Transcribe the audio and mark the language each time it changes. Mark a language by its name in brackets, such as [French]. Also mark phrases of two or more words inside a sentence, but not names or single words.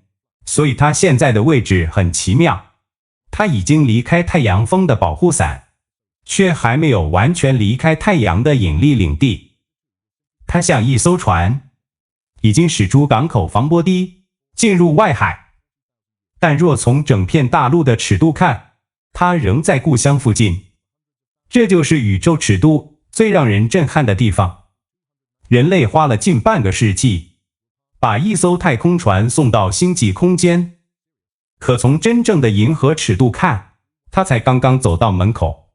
[Chinese] 所以它現在的位置很奇妙，它已經離開太陽風的保護傘，卻還沒有完全離開太陽的引力領地。它像一艘船，已經駛出港口防波堤，進入外海。但若從整片大陸的尺度看，它仍在故鄉附近。這就是宇宙尺度最讓人震撼的地方。人類花了近半個世紀，把一艘太空船送到星際空間，可從真正的銀河尺度看，它才剛剛走到門口。